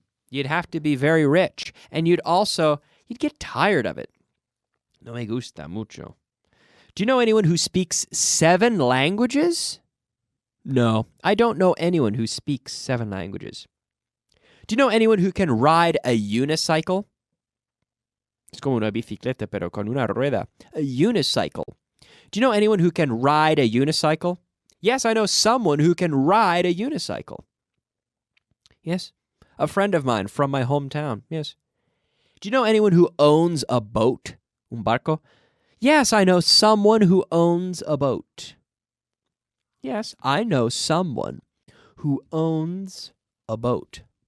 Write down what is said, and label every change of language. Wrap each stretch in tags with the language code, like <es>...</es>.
<en>You'd have to be very rich, and you'd get tired of it.</en> <es>No me gusta mucho.</es> <en>Do you know anyone who speaks 7 languages? No, I don't know anyone who speaks 7 languages. Do you know anyone who can ride a unicycle?</en> <es>Es como una bicicleta, pero con una rueda.</es> <en>A unicycle. Do you know anyone who can ride a unicycle? Yes, I know someone who can ride a unicycle. Yes, a friend of mine from my hometown. Yes. Do you know anyone who owns a boat?</en> <es>Un barco?</es> <en>Yes, I know someone who owns a boat. Yes, I know someone who owns a boat.</en>